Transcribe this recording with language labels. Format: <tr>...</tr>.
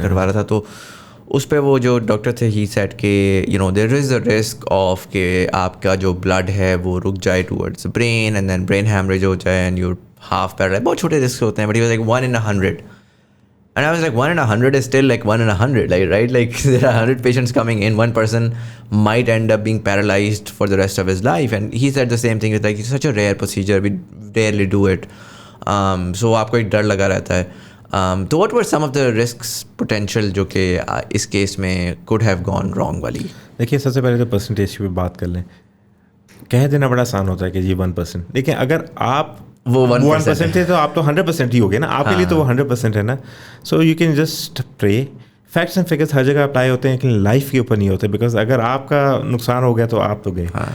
<ur>تھا تو اس پہ وہ جو ڈاکٹر تھے</ur> <en>he said</en> <ur>کہ</ur> <en>there is a risk of</en> <ur>کہ آپ کا جو بلڈ ہے وہ رک جائے towards brain,</ur> <en>and then brain haemorrhage</en> <ur>ہو جائے,</ur> <en>And your half paralyse.</en> <ur>بہت چھوٹے رسک ہوتے ہیں,</ur> <en>But he was like 1 in 100. And I was like 1 in 100 is still like 1 in 100, like, right? Like there are 100 patients coming in, one person might end up being paralyzed for the rest of his life. And he said the same thing, it's like it's such a rare procedure, we rarely do it.</en> <ur>So آپ کو ایک ڈر لگا رہتا ہے.</ur> <en>So what were some of the risks potential</en> <ur>جو کہ اس case میں</ur> <en>could have gone wrong</en> <ur>والی؟ دیکھیے سب سے پہلے تو پرسنٹیج کی بات کر لیں. کہہ دینا بڑا آسان ہوتا ہے کہ جی 1%. دیکھیں اگر آپ وہ 1% ہے تو آپ تو 100% ہی ہو گئے نا, آپ کے لیے تو وہ 100% ہے نا.</ur> <en>So you can just pray. Facts and figures</en> <ur>ہر جگہ اپلائی ہوتے ہیں لیکن لائف کے اوپر نہیں ہوتے, بیکاز اگر آپ کا نقصان ہو گیا تو آپ تو گئے.</ur>